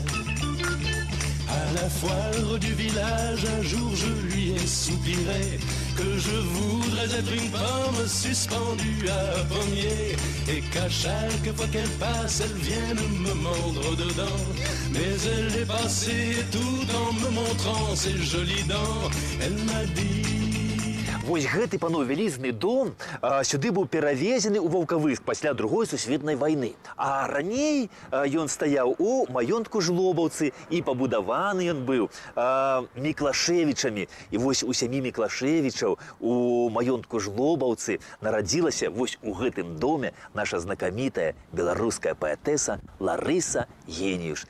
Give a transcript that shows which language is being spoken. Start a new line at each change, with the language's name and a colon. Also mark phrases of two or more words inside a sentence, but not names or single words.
French: À la foire du village, un jour je lui ai soupiré que je voudrais être une pomme suspendue à un pommier, et qu'à chaque fois qu'elle passe, elle vienne me mordre dedans. Mais elle est passée tout en me montrant ses jolies dents. Elle m'a dit:
Belarusian: Вось гэты, пано, вялізны дом сюды быў перавезены ў Ваўкавыск пасля Другой сусветнай вайны. А раней ён стаяў у маёнтку Жлобаўцы, і пабудаваны ён быў Міклашевічамі. І вось у сям'і Міклашевічаў у маёнтку Жлобаўцы нарадзілася вось у гэтым доме наша знакамітая беларуская паэтэса Ларыса Геніюш.